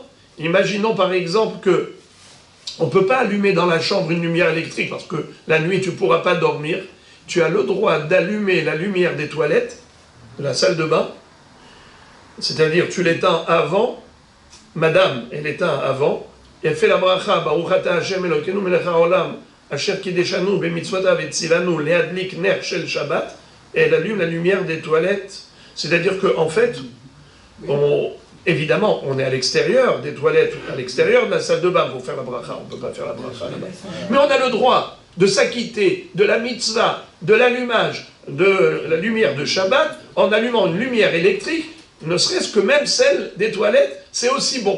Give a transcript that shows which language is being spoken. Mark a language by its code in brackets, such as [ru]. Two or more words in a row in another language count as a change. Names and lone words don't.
[fr] Imaginons par exemple que on ne peut pas allumer dans la chambre une lumière électrique, parce que la nuit tu ne pourras pas dormir. Tu as le droit d'allumer la lumière des toilettes, de la salle de bain, c'est-à-dire tu l'éteins avant, madame, elle l'éteint avant, et elle fait la bracha, [he] ברוך אתה השם אלוקינו מלך העולם, אשר קדשנו במצוותיו וציוונו להדליק נר של שבת, [fr] et elle allume la lumière des toilettes. C'est-à-dire qu'en fait, évidemment, on est à l'extérieur des toilettes, à l'extérieur de la salle de bain pour faire la bracha, on ne peut pas faire la bracha là-bas. Mais on a le droit de s'acquitter de la mitzvah, de l'allumage de la lumière de Shabbat, en allumant une lumière électrique, ne serait-ce que même celle des toilettes, c'est aussi bon.